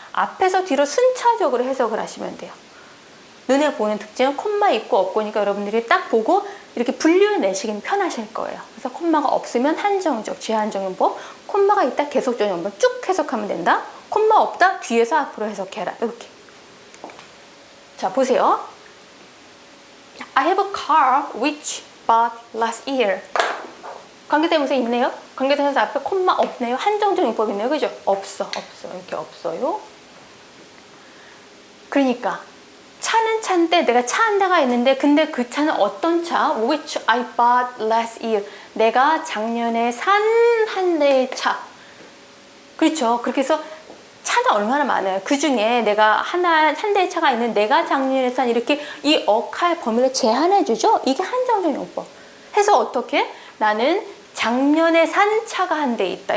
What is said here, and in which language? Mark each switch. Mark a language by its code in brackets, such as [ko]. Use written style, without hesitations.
[ko] 앞에서 뒤로 순차적으로 해석을 하시면 돼요. 눈에 보는 특징은 콤마 있고 없고니까 여러분들이 딱 보고 이렇게 분류해내시긴 편하실 거예요. 그래서 콤마가 없으면 한정적, 제한적용법, 콤마가 있다 계속적용법 쭉 해석하면 된다. 콤마 없다 뒤에서 앞으로 해석해라. 이렇게. 자, 보세요. [en] I have a car which bought last year. [ko] 관계대명사 있네요. 관계대명사 앞에 콤마 없네요. 한정적 용법 있네요. 그죠? 없어. 이렇게 없어요. 그러니까 차는 차인데 내가 차 한 대가 있는데 근데 그 차는 어떤 차? [en] Which I bought last year. [ko] 내가 작년에 산 한 대의 차. 그렇죠. 그렇게 해서 차는 얼마나 많아요. 그 중에 내가 한 대의 차가 있는 내가 작년에 산 이렇게 이 억할 범위를 제한해 주죠. 이게 한정적 용법. 해서 어떻게? 나는 작년에 산 차가 한 대 있다.